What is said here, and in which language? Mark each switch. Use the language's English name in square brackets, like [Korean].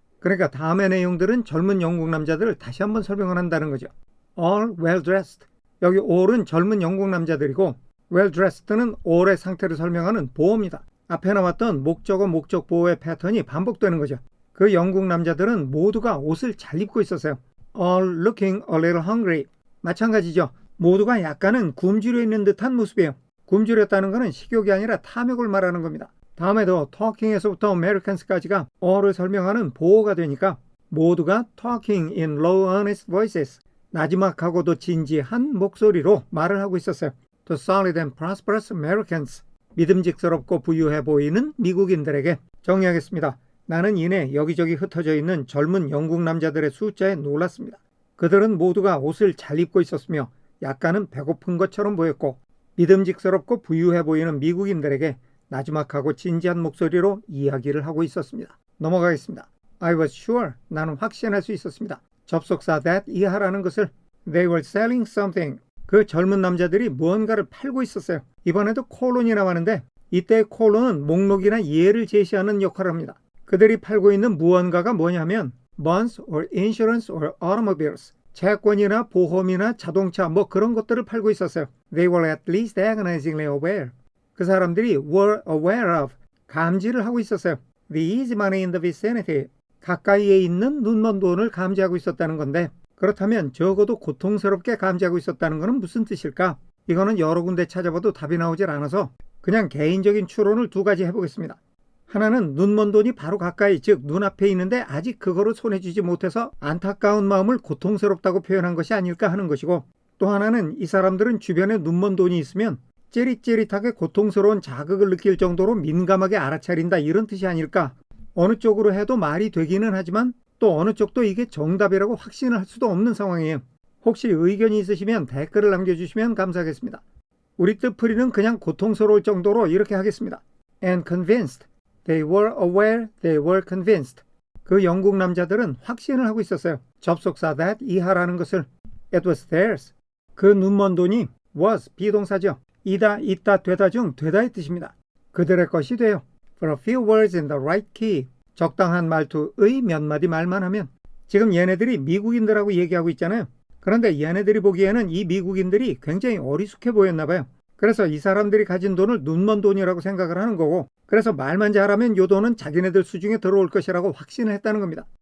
[Korean] 그러니까 다음의 내용들은 젊은 영국 남자들을 다시 한번 설명을 한다는 거죠. [English] All well dressed. [Korean] 여기 all은 젊은 영국 남자들이고 well dressed는 all의 상태를 설명하는 보호입니다. 앞에 나왔던 목적어 목적 보호의 패턴이 반복되는 거죠. 그 영국 남자들은 모두가 옷을 잘 입고 있었어요. [English] All looking a little hungry. [Korean] 마찬가지죠. 모두가 약간은 굶주려 있는 듯한 모습이에요. 굶주렸다는 것은 식욕이 아니라 탐욕을 말하는 겁니다. 다음에도 talking에서부터 Americans까지가 all을 설명하는 보호가 되니까 모두가 [English] talking in low earnest voices. [Korean] 나지막하고도 진지한 목소리로 말을 하고 있었어요. [English] The solid and prosperous Americans. [Korean] 믿음직스럽고 부유해 보이는 미국인들에게. 정리하겠습니다. 나는 이내 여기저기 흩어져 있는 젊은 영국 남자들의 숫자에 놀랐습니다. 그들은 모두가 옷을 잘 입고 있었으며 약간은 배고픈 것처럼 보였고 믿음직스럽고 부유해 보이는 미국인들에게 나지막하고 진지한 목소리로 이야기를 하고 있었습니다. 넘어가겠습니다. [English] I was sure. [Korean] 나는 확신할 수 있었습니다. 접속사 that 이하라는 것을 [English] They were selling something. [Korean] 그 젊은 남자들이 무언가를 팔고 있었어요. 이번에도 콜론이 나왔는데 이때 콜론은 목록이나 예를 제시하는 역할을 합니다. 그들이 팔고 있는 무언가가 뭐냐면 [English] bonds or insurance or automobiles. [Korean] 채권이나 보험이나 자동차 뭐 그런 것들을 팔고 있었어요. [English] They were at least agonizingly aware. [Korean] 그 사람들이 [English] were aware of. [Korean] 감지를 하고 있었어요. [English] The easy money in the vicinity. [Korean] 가까이에 있는 눈먼 돈을 감지하고 있었다는 건데 그렇다면 적어도 고통스럽게 감지하고 있었다는 것은 무슨 뜻일까? 이거는 여러 군데 찾아봐도 답이 나오질 않아서 그냥 개인적인 추론을 두 가지 해보겠습니다. 하나는 눈먼 돈이 바로 가까이 즉 눈앞에 있는데 아직 그거를 손에 쥐지 못해서 안타까운 마음을 고통스럽다고 표현한 것이 아닐까 하는 것이고 또 하나는 이 사람들은 주변에 눈먼 돈이 있으면 찌릿찌릿하게 고통스러운 자극을 느낄 정도로 민감하게 알아차린다 이런 뜻이 아닐까. 어느 쪽으로 해도 말이 되기는 하지만 또 어느 쪽도 이게 정답이라고 확신을 할 수도 없는 상황이에요. 혹시 의견이 있으시면 댓글을 남겨주시면 감사하겠습니다. 우리 뜻풀이는 그냥 고통스러울 정도로 이렇게 하겠습니다. [English] And convinced. They were aware, they were convinced. [Korean] 그 영국 남자들은 확신을 하고 있었어요. 접속사 that 이하라는 것을 [English] It was theirs. [Korean] 그 눈먼 돈이 was 비동사죠. 이다, 있다, 되다 중 되다의 뜻입니다. 그들의 것이 돼요. [English] For a few words in the right key. [Korean] 적당한 말투의 몇 마디 말만 하면 지금 얘네들이 미국인들하고 얘기하고 있잖아요. 그런데 얘네들이 보기에는 이 미국인들이 굉장히 어리숙해 보였나 봐요. 그래서 이 사람들이 가진 돈을 눈먼 돈이라고 생각을 하는 거고 그래서 말만 잘하면 요 돈은 자기네들 수중에 들어올 것이라고 확신을 했다는 겁니다.